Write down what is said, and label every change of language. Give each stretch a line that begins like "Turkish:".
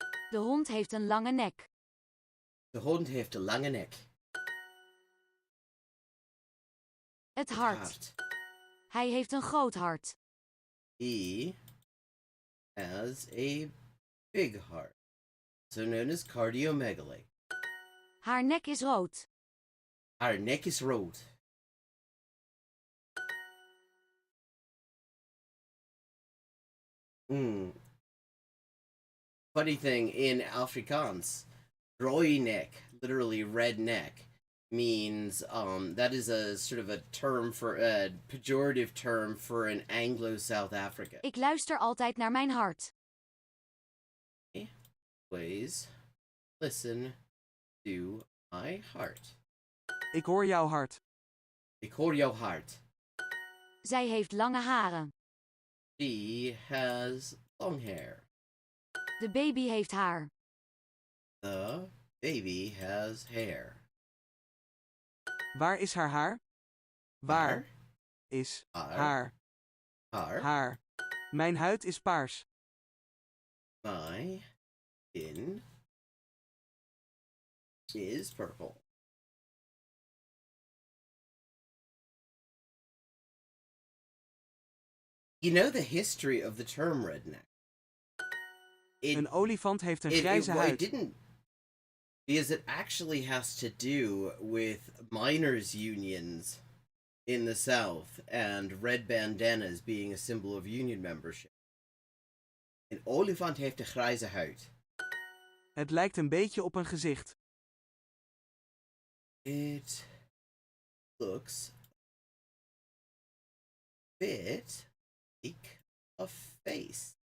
Dutch: De hond heeft een lange nek. De hond heeft een lange nek. Het hart. Hij heeft een groot hart.
English: He has a big heart, so known as cardiomegaly.
Dutch: Haar nek is rood. Haar nek is rood.
English: Funny thing, in Afrikaans, rode nek, literally red neck, means that is a sort of a term for a pejorative term for an Anglo-South Africa.
Dutch: Ik luister altijd naar mijn hart.
English: Always listen to my heart.
Dutch: Ik hoor jouw hart. Ik hoor jouw hart. Zij heeft lange haren.
English: She has long hair.
Dutch: De baby heeft haar.
English: The baby has hair.
Dutch: Waar is haar haar? Waar is haar haar? Mijn huid is paars.
English: My skin is purple. You know the history of the term redneck?
Dutch: Een olifant heeft een grijze huid.
English: It didn't, because it actually has to do with miners' unions in the South and red bandanas being a symbol of union membership.
Dutch: Een olifant heeft een grijze huid. Het lijkt een beetje op een gezicht.
English: It looks a bit like a face.